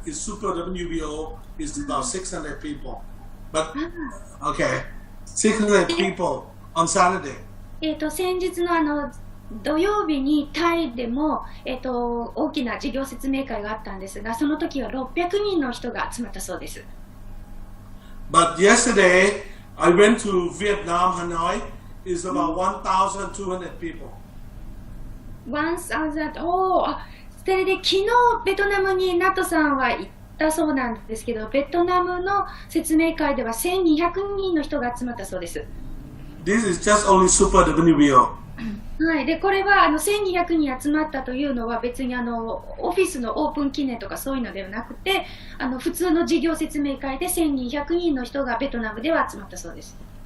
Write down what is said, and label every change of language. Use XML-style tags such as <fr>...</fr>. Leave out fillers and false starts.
<en>It's Super WBO. It's about 600 people. But okay, 600 people on Saturday.</en> <ja>先日の土曜日にタイでも、大きな事業説明会があったんですが、その時は600人の人が集まったそうです。</ja> <en>But yesterday, I went to Vietnam, Hanoi. It's about 1,200 people.</en> <ja>1000、それで昨日ベトナムにナトさんは行ったそうなんですけど、ベトナムの説明会では1200人の人が集まったそうです。</ja> <en>This is just only Super WBO.</en> <ja>はい、でこれは1200人集まったというのは別にオフィスのオープン記念とかそういうのではなくて、普通の事業説明会で1200人の人がベトナムでは集まったそうです。</ja>